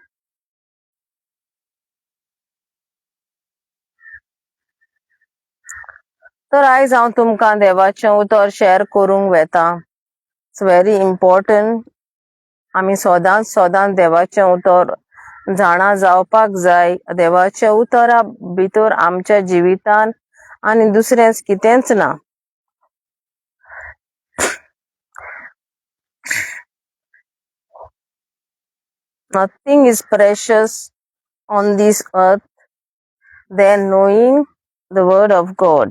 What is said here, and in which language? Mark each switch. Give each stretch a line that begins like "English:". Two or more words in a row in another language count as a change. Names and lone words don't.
Konkani: तर आयज हांव तुमकां देवाचें उतर शेअर करूंक वेता.
English: it's very important.
Konkani: आमी सदांच देवाचें उतर जाणा जावपाक जाय. देवाच्या उतरा भितर आमच्या जिवितान आनी दुसरें कितेंच ना.
English: Nothing is precious on this earth than knowing the word of God.